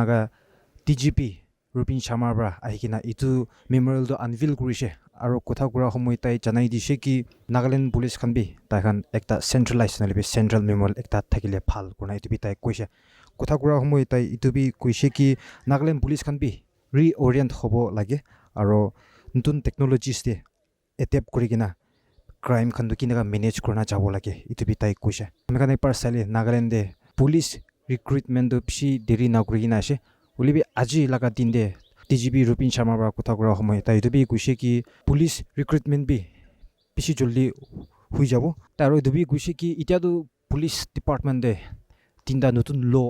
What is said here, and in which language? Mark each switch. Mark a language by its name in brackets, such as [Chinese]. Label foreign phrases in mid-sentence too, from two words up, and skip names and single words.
[Naga Pidgin] laga DGP Rupin Sharma bra ahikina itu [English] memorial to unveil [Naga Pidgin] kurishe aro kotha kura homoi tai janai dishe ki Nagaland police khan bi tai khan ekta centralized nalibi [English] central memorial [Naga Pidgin] ekta thakile phal kurna itu bi tai koise kotha kura homoi tai itu bi koise ki Nagaland police khan bi reorient hobo lage aro nutun technologies de adapt kurigina crime khan du kinaga manage kurna jabo lage itu bi tai koise ami khan ekbar sale Nagaland de police recruitment do psi deri na kurigina ase ulibi aji laga din de DGP Rupin Sharma bra kotha kura homoi tai itu bi koise ki police recruitment bi pisi joldi hui jabo taro itu bi koise ki itia do [English] police department [Naga Pidgin] de tinda nutun law